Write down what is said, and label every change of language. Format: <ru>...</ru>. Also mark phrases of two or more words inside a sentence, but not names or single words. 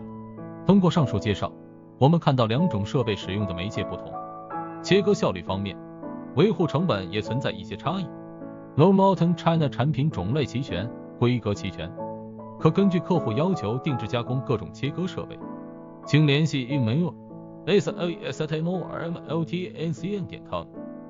<zh>通过上述介绍，我们看到两种设备使用的媒介不同，切割效率方面，维护成本也存在一些差异。Molten China 产品种类齐全，规格齐全，可根据客户要求定制加工各种切割设备。请联系 email: s a s t m o r m l t n c n.com</zh>